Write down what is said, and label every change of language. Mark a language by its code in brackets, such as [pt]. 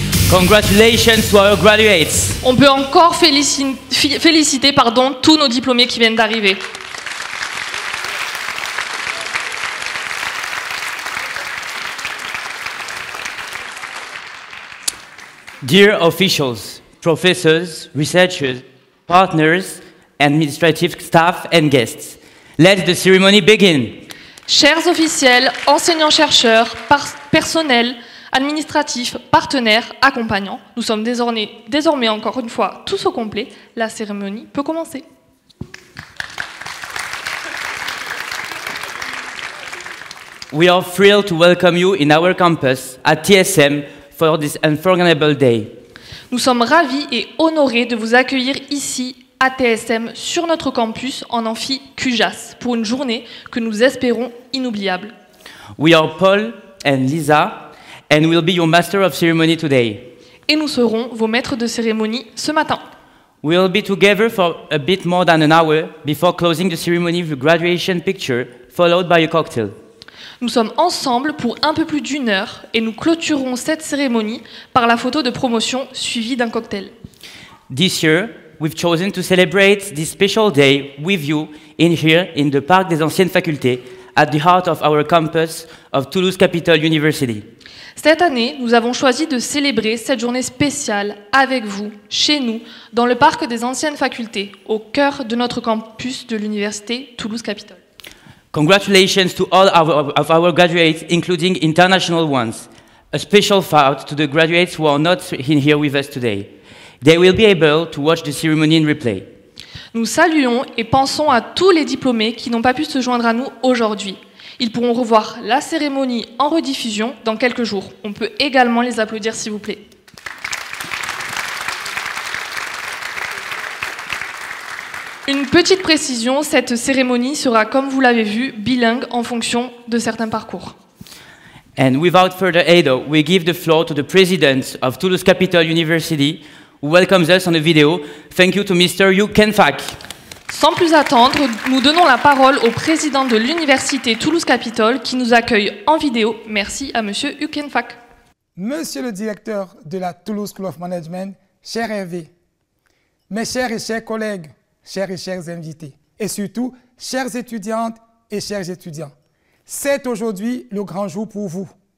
[en] Congratulations to our graduates. [fr] On peut encore féliciter tous nos diplômés qui viennent d'arriver. [en] Dear officials, professors, researchers, partners, administrative staff and guests, let the ceremony begin. [fr] Chers officiels, enseignants-chercheurs, personnel, administratifs, partenaires, accompagnants, nous sommes désormais encore une fois tous au complet. La cérémonie peut commencer. [en] We are thrilled to welcome you in our campus at TSM for this unforgettable day. [fr] Nous sommes ravis et honorés de vous accueillir ici à TSM sur notre campus en amphi Cujas pour une journée que nous espérons inoubliable. [en] We are Paul and Lisa and we'll be your master of ceremony today. [fr] Et nous serons vos maîtres de cérémonie ce matin. [en] We'll be together for a bit more than an hour before closing the ceremony with a graduation picture followed by a cocktail. [fr] Nous sommes ensemble pour un peu plus d'1 heure et nous clôturerons cette cérémonie par la photo de promotion suivie d'un cocktail. [en] This year, we've chosen to celebrate this special day with you here in the Parc des Anciennes Facultés at the heart of our campus of Toulouse Capital University. [fr] Cette année, nous avons choisi de célébrer cette journée spéciale avec vous, chez nous, dans le Parc des Anciennes Facultés, au cœur de notre campus de l'Université Toulouse Capital. [en] Congratulations to all of our graduates, including international ones. A special shout to the graduates who are not in here with us today. They will be able to watch the ceremony in replay. [fr] Nous saluons et pensons à tous les diplômés qui n'ont pas pu se joindre à nous aujourd'hui. Ils pourront revoir la cérémonie en rediffusion dans quelques jours. On peut également les applaudir, s'il vous plaît. Une petite précision, cette cérémonie sera, comme vous l'avez vu, bilingue en fonction de certains parcours. [en] And without further ado, we give the floor to the president of Toulouse Capital University, who welcomes us on a video. Thank you to Mr. Hugh Kenfack. [fr] Sans plus attendre, nous donnons la parole au président de l'université Toulouse Capital qui nous accueille en vidéo. Merci à Monsieur Hugh Kenfack. Monsieur le directeur de la Toulouse School of Management, cher Hervé, mes chers et chers collègues, chers et chers invités, et surtout, chères étudiantes et chers étudiants, c'est aujourd'hui le grand jour pour vous.